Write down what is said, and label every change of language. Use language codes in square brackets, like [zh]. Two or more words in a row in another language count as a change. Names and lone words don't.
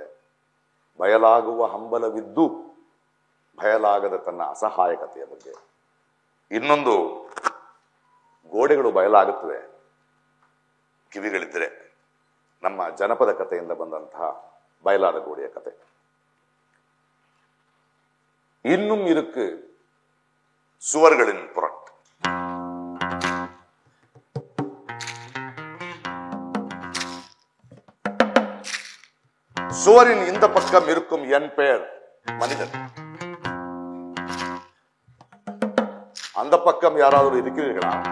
[kn] ಬಯಲಾಗುವ ಹಂಬಲವಿದ್ದು ಬಯಲಾಗದ ತನ್ನ ಅಸಹಾಯಕತೆಯ ಬಗ್ಗೆ. ಇನ್ನೊಂದು, ಗೋಡೆಗಳು ಬಯಲಾಗುತ್ತವೆ ಕಿವಿಗಳಿದ್ರೆ, ನಮ್ಮ ಜನಪದ ಕಥೆಯಿಂದ ಬಂದಂತಹ ಬಯಲಾದ ಗೋಡೆಯ ಕತೆ. [ta] ಇನ್ನும் இருக்கு சுவர்களின் புரட்டு. சுவரின் இந்த பக்கம் இருக்கும் என் பெயர் மனிதன், அந்த பக்கம் யாராவது இருக்கிறீர்களா?